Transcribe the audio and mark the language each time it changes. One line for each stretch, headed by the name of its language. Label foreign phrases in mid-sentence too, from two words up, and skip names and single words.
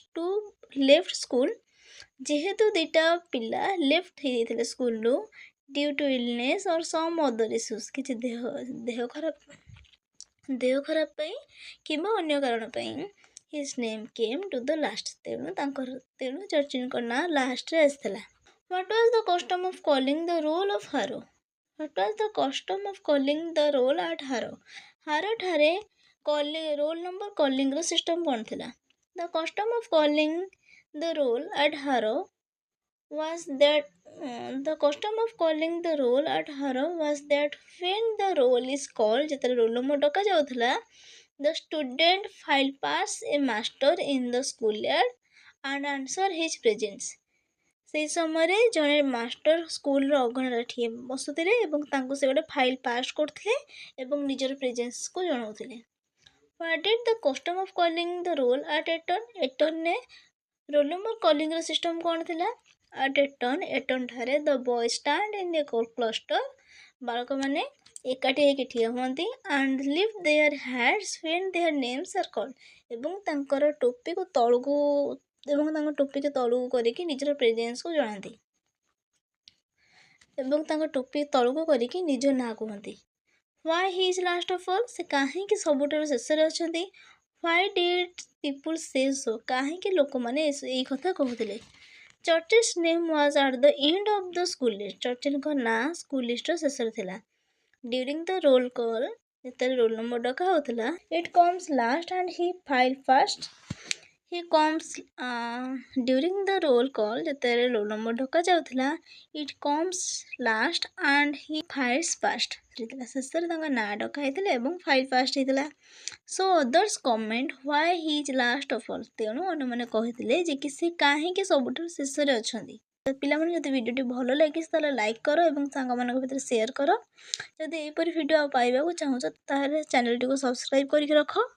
English: to left school
Odia: ଯେହେତୁ ଦୁଇଟା ପିଲା ଲେଫ୍ଟ ହେଇଯାଇଥିଲେ ସ୍କୁଲରୁ
English: due to illness or some other issues
Odia: କିଛି ଦେହ ଖରାପ ପାଇଁ କିମ୍ବା ଅନ୍ୟ କାରଣ ପାଇଁ
English: his name came to the last
Odia: ତେଣୁ ଚର୍ଚିଲ୍ଙ୍କ ନାଁ ଲାଷ୍ଟରେ ଆସିଥିଲା
English: What was the custom of calling the roll of Harrow? What was the custom of calling the roll at Harrow? Harrow ଠାରେ roll number calling ର
Odia: ସିଷ୍ଟମ କ'ଣ ଥିଲା
English: The custom of calling the roll at Harrow was that when the roll is called
Odia: ଯେତେବେଳେ roll number ଡକା ଯାଉଥିଲା
English: the student file pass a master in the schoolyard and answer his presence
Odia: ସେହି ସମୟରେ ଜଣେ ମାଷ୍ଟର ସ୍କୁଲର ଅଗଣାରେ ବସୁଥିଲେ ଏବଂ ତାଙ୍କୁ ସେ ଗୋଟେ ଫାଇଲ୍ ପାସ୍ କରୁଥିଲେ ଏବଂ ନିଜର ପ୍ରେଜେନ୍ସକୁ ଜଣାଉଥିଲେ
English: What did the custom of calling the roll at Eton?
Odia: ଏଟନରେ
English: roll number
Odia: କଲିଂର ସିଷ୍ଟମ କ'ଣ ଥିଲା At Eton ଠାରେ
English: the boys stand in a cluster
Odia: ବାଳକମାନେ ଏକାଠି ହେଇକି ଠିଆ ହୁଅନ୍ତି
English: and lift their hats when their names are called
Odia: ଏବଂ ତାଙ୍କ ଟୋପିକୁ ତଳକୁ କରିକି ନିଜର ପ୍ରେଜେନ୍ସକୁ ଜଣାନ୍ତି ଏବଂ ତାଙ୍କ ଟୋପି ତଳକୁ କରିକି ନିଜ ନାଁ କୁହନ୍ତି
English: Why he is last of all?
Odia: ସେ କାହିଁକି ସବୁଠାରୁ ଶେଷରେ ଅଛନ୍ତି
English: Why did people say so?
Odia: କାହିଁକି ଲୋକମାନେ ଏଇ କଥା କହୁଥିଲେ
English: Churchill's name was at the end of the school list.
Odia: ଚର୍ଚିଲ୍ଙ୍କ ନାଁ ସ୍କୁଲ ଲିଷ୍ଟର ଶେଷରେ ଥିଲା
English: During the roll call
Odia: ଯେତେବେଳେ
English: roll number
Odia: ଡକା ହେଉଥିଲା
English: It comes last and he filed first.
Odia: During the roll call ଯେତେବେଳେ ରୋଲ୍ ନମ୍ବର ଡକା ଯାଉଥିଲା It comes last and he files first. ଶେଷରେ ତାଙ୍କ ନାଁ ଡକା ହେଇଥିଲା ଏବଂ
English: file fast
Odia: ହେଇଥିଲା
English: So others comment why he is last of all.
Odia: ତେଣୁ ଅନ୍ୟମାନେ କହିଥିଲେ ଯେ କି ସେ କାହିଁକି ସବୁଠାରୁ ଶେଷରେ ଅଛନ୍ତି ପିଲାମାନେ ଯଦି ଭିଡ଼ିଓଟି ଭଲ ଲାଗିଛି ତାହେଲେ ଲାଇକ୍ କର ଏବଂ ସାଙ୍ଗମାନଙ୍କ ଭିତରେ ସେୟାର କର ଯଦି ଏହିପରି ଭିଡ଼ିଓ ପାଇବାକୁ ଚାହୁଁଛ ତାହେଲେ ଚ୍ୟାନେଲଟିକୁ ସବସ୍କ୍ରାଇବ୍ କରିକି ରଖ